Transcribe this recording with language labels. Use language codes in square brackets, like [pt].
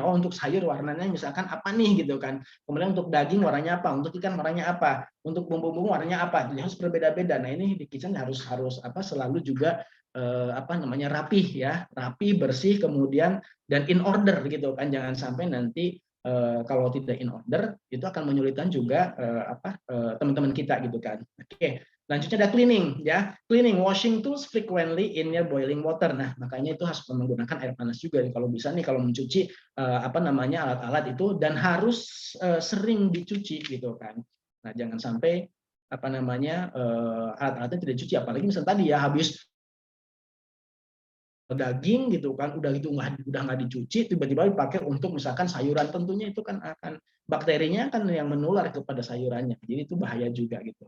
[id] Oh, untuk sayur warnanya misalkan apa nih gitu kan. Kemudian untuk daging warnanya apa, untuk ikan warnanya apa, untuk bumbu-bumbu warnanya apa. Jadi harus berbeda-beda. Nah, ini di kitchen harus selalu juga rapih ya, rapi, bersih, kemudian dan [en] in order [id] gitu kan. Jangan sampai nanti kalau tidak [en] in order [id] itu akan menyulitkan juga teman-teman kita gitu kan. Oke, lanjutnya ada cleaning ya. [en] Cleaning, washing tools frequently in your boiling water. [id] Nah, makanya itu harus menggunakan air panas juga nih kalau bisa nih, kalau mencuci alat-alat itu, dan harus sering dicuci gitu kan. Nah, jangan sampai apa namanya alat-alatnya tidak dicuci, apalagi misalnya tadi ya habis daging gitu kan, udah gitu udah nggak dicuci, tiba-tiba dipakai untuk misalkan sayuran, tentunya itu kan akan bakterinya kan yang menular kepada sayurannya, jadi itu bahaya juga gitu.